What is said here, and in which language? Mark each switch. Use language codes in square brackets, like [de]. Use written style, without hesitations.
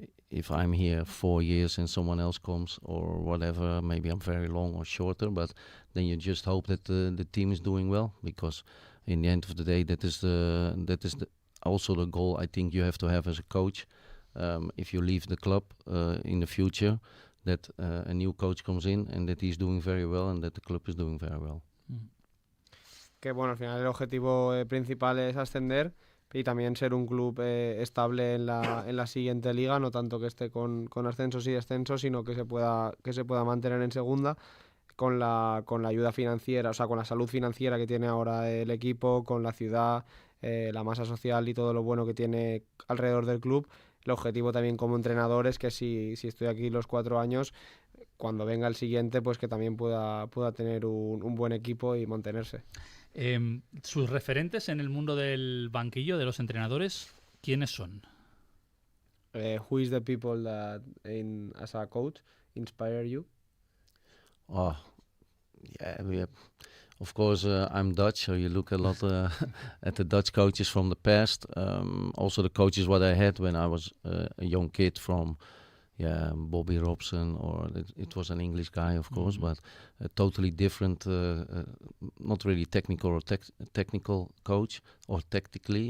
[en] If I'm here 4 years and someone else comes or whatever, maybe I'm very long or shorter, but then you just hope that the team is doing well, because in the end of the day, that is also the goal I think you have to have as a coach. If you leave the club in the future, that a new coach comes in and that he's doing very well and that the club is doing very well. [es] Que bueno, al final el objetivo principal es ascender y también ser un club estable en la siguiente liga, no tanto que esté con ascensos y descensos, sino que se pueda mantener en segunda con la ayuda financiera, o sea, con la salud financiera que tiene ahora el equipo, con la ciudad, la masa social y todo lo bueno que tiene alrededor del club. El objetivo también como entrenador es que si estoy aquí los 4 años, cuando venga el siguiente, pues que también pueda tener un buen equipo y mantenerse. ¿Sus referentes en el mundo del banquillo, de los entrenadores, quiénes son? [en] Who is the people that, as a coach, inspire you? Oh, yeah, of course, I'm Dutch, so you look a lot at the Dutch coaches from the past. Also the coaches what I had when I was a young kid, from Bobby Robson, or it was an English guy, of course, but a totally different, not really technical or technical coach, or tactically.